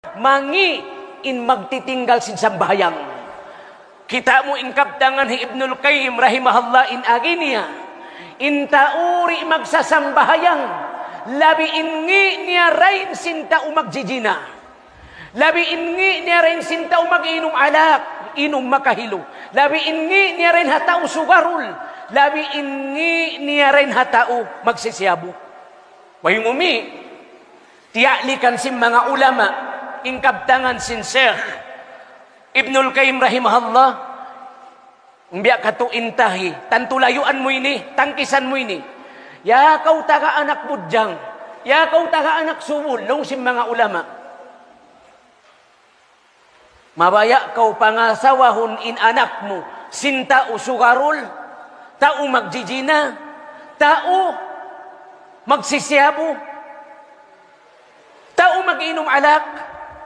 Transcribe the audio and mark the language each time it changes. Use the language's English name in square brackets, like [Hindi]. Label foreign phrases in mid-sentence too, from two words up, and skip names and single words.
[Tausug] mangi in magtitinggal sin sambayang. Kita mo ingkaptangan hi Ibnul Qayyim rahimahullah in aginiya, intauri magsasambahayang, labi ingi niya rain sinta umagjijina, labi ingi niya rain sinta umaginom alak, inom makahilo, labi ingi niya rain hatao sugarul, labi ingi niya rain hatao magsisyabu. Wayong umi, tiyalikan sin mga ulama, ingkaptangan sin Sheikh Ibnul Qayyim rahimahullah, umbiya kato intahi, tantulayuan mo ini, tangkisan mo ini. Ya kau taga anak budyang, ya kau taga anak subul, long sim mga ulama. Mabaya kau pangasawahon in anak mo, sinta usugarul, tao magjijina, tao magsisyabu, tao maginom alak.